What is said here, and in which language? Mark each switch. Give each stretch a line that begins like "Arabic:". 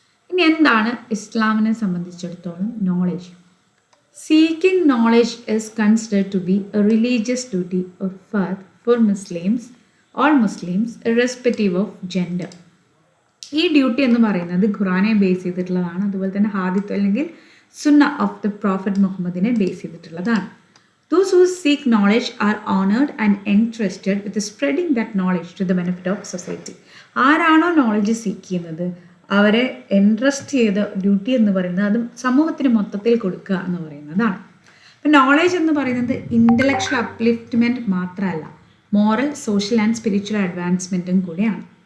Malayalam: ഇനി എന്താണ് ഇസ്ലാമിനെ സംബന്ധിച്ചിടത്തോളം knowledge?
English: Seeking knowledge is considered to be a religious duty or ഫർദ് for all Muslims irrespective of gender.
Malayalam: ഈ ഡ്യൂട്ടി എന്ന് പറയുന്നത് ഖുറാനെ ബേസ് ചെയ്തിട്ടുള്ളതാണ്. അതുപോലെ തന്നെ ഹാദിത്ത് അല്ലെങ്കിൽ സുന്ന ഓഫ് ദ പ്രോഫറ്റ് മുഹമ്മദിനെ ബേസ് ചെയ്തിട്ടുള്ളതാണ്.
English: Those who seek knowledge are honored and entrusted with spreading that knowledge to the benefit of society.
Malayalam: ആരാണോ നോളജ് സീക്ക് ചെയ്യുന്നത് അവരെ എൻട്രസ്റ്റ് ചെയ്ത ഡ്യൂട്ടി എന്ന് പറയുന്നത് അത് സമൂഹത്തിന് മൊത്തത്തിൽ കൊടുക്കുക എന്ന് പറയുന്നതാണ്. അപ്പം നോളജ് എന്ന് പറയുന്നത് ഇൻ്റലക്ച്വൽ അപ്ലിഫ്റ്റ്മെൻറ്റ് മാത്രമല്ല,
English: moral, social and spiritual
Malayalam: അഡ്വാൻസ്മെൻറ്റും കൂടിയാണ്.